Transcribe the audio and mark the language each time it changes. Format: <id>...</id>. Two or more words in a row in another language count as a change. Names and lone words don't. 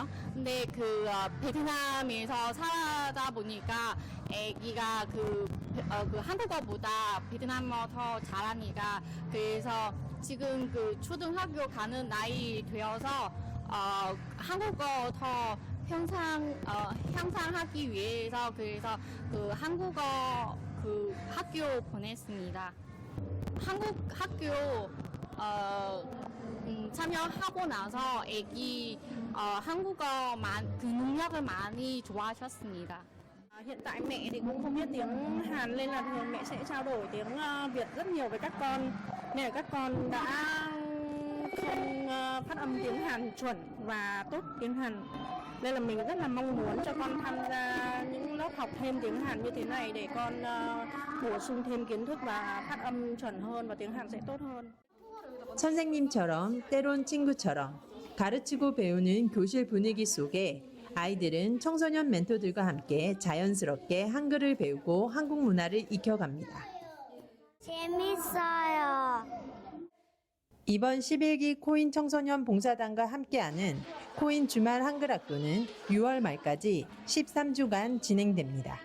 <ko>근데 베트남에서 살다 보니까 애기가 한국어보다 베트남어 더 잘하니까 그래서 지금 초등학교 가는 나이 되어서 한국어 더 향상하기 위해서 그래서 한국어 학교 보냈습니다. 한국 학교 참여하고 나서 애기 한국어 능력을 많이 좋아하셨습니다.</ko> <vi>Hiện tại mẹ thì cũng không biết tiếng Hàn nên là thường mẹ sẽ trao đổi tiếng Việt rất nhiều với các con. Nên là các con đã không phát âm tiếng Hàn chuẩn và tốt tiếng Hàn. Nên là mình rất là mong muốn cho con tham gia những lớp học thêm tiếng Hàn như thế này để con bổ sung thêm kiến thức và phát âm chuẩn hơn và tiếng Hàn sẽ tốt hơn.</vi> <ko>선생님처럼 때론 친구처럼 가르치고 배우는 교실 분위기 속에 아이들은 청소년 멘토들과 함께 자연스럽게 한글을 배우고 한국 문화를 익혀갑니다. 재밌어요. 이번 11기 코인 청소년 봉사단과 함께하는 코인 주말 한글학교는 6월 말까지 13주간 진행됩니다.</ko>